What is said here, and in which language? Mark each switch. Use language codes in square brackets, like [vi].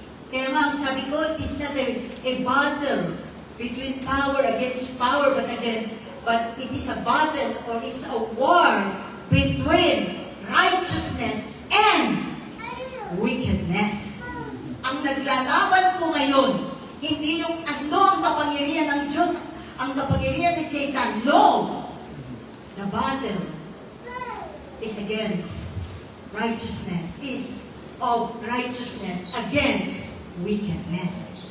[tl] Kaya nga, sabi ko, [en] it is not a battle between power against power, but it is a battle or it's a war between righteousness and wickedness. [tl] Ang naglalaban ko ngayon, hindi yung ano ang kapangyarihan ng Diyos, ang kapangyarihan ni Satan. [en] No! The battle is against righteousness, is of righteousness against wickedness.